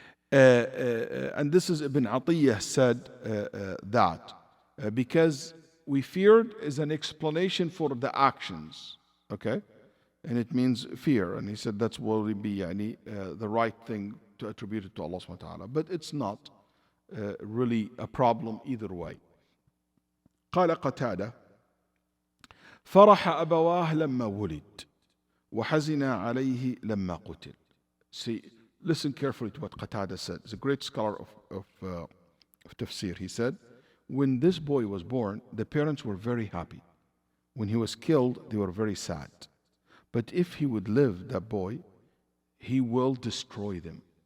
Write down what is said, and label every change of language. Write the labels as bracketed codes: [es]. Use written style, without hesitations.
[en] And this is Ibn Atiyah said that because we feared is an explanation for the actions, okay? And it means fear. And he said that's will be the right thing to attribute it to Allah subhanahu wa ta'ala. But it's not really a problem either way. [ar] قال قتادة فرح أبواه لما ولد وحزن عليه لما قتل. [en] See, listen carefully to what Qatada said. He's a great scholar of Tafseer. He said, when this boy was born, the parents were very happy. When he was killed, they were very sad. But if he would live, that boy, he will destroy them.